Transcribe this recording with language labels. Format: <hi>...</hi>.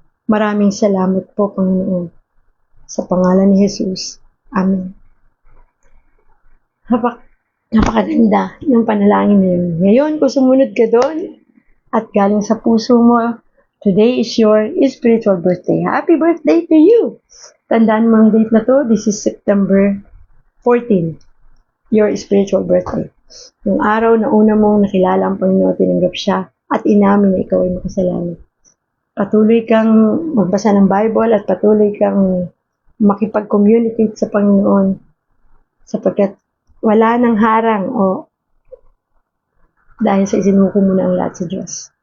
<tl>Maraming salamat po, Panginoon. Sa pangalan ni Jesus. Amen. Napakaganda ng panalangin na yun. Ngayon, kung sumunod ka doon at galing sa puso mo,</tl> <en>today is your spiritual birthday. Happy birthday to you!</en> <tl>Tandaan mo ang date na to.</tl> <en>This is September 14, your spiritual birthday.</en> <tl>Yung araw na una mong nakilala ang Panginoon, tinanggap siya at inamin na ikaw ay makasalanan. Patuloy kang magbasa ng Bible at patuloy kang makipag-communicate sa Panginoon sapagkat wala nang harang o dahil sa isinuko mo na ang lahat sa Diyos.</tl>